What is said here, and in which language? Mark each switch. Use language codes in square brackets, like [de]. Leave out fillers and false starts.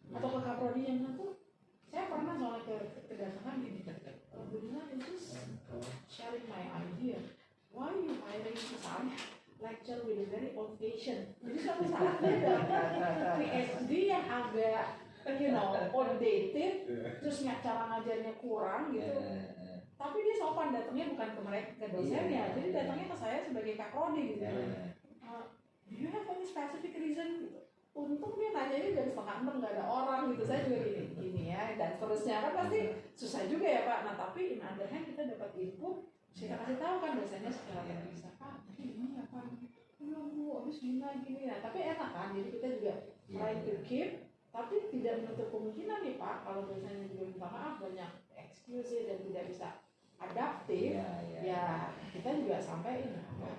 [id] atau ke kaprodi yang tuh saya pernah soalnya kedatangan gini, benar itu [en] sharing my idea, why you hiring [id] misalnya [en] lecture with a very old fashion, [id] jadi suatu saat dia dapat PhD yang agak outdated, terus cara ngajarnya kurang gitu. Tapi dia sopan datangnya bukan ke mereka, ke dosennya, jadi datangnya ke saya sebagai kaprodi gitu. [en] Do you have any specific reason? [id] Untung dia nanyanya jam 5:30 nggak ada orang gitu, saya juga gini ya, dan seterusnya kan pasti susah juga ya Pak. Nah tapi [en] in other hand [id] kita dapat input, kita kasih tahu kan dosennya secara bisa Pak, ini apa? Ya Bu, habis gini. Nah tapi enak kan, jadi kita juga [en] try to keep, [id] tapi tidak menutup kemungkinan nih Pak, kalau dosennya juga minta maaf banyak excuse dan tidak bisa adaptif, ya kita juga sampaikan.